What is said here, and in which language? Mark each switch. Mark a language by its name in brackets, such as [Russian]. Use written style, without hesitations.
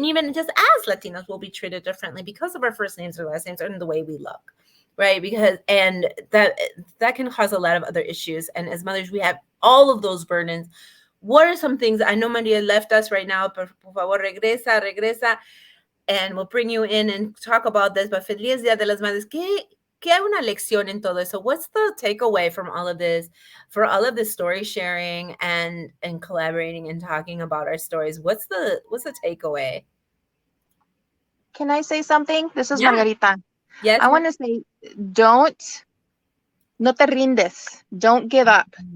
[English] And even just as Latinos, we'll be treated differently because of our first names or last names and the way we look, right? Because and that can cause a lot of other issues. And as mothers, we have all of those burdens. What are some things? I know Maria left us right now. [Spanish] Por favor, regresa, [English] and we'll bring you in and talk about this. But [Spanish] Feliz Día de las Madres. ¿Qué hay una lección en todo eso? [English] What's the takeaway from all of this, for all of this story sharing and collaborating and talking about our stories? What's the takeaway? Can I say something? This is Margarita. Yes. I want to say, [Spanish] no te rindes. [English] Don't give up.